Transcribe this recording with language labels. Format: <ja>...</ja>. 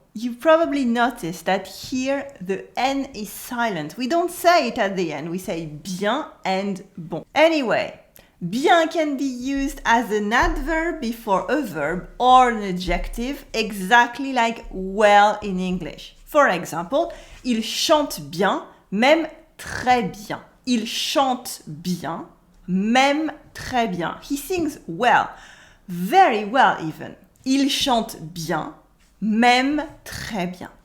<en>You probably noticed that here the N is silent. We don't say it at the end, we say bien and bon. Anyway, bien can be used as an adverb before a verb or an adjective, exactly like well in English. For example,</en> <fr>il chante bien, même très bien. Il chante bien, même très bien.</fr> <en>He sings well, very well even.</en> <fr>Il chante bien, même très bien.</fr>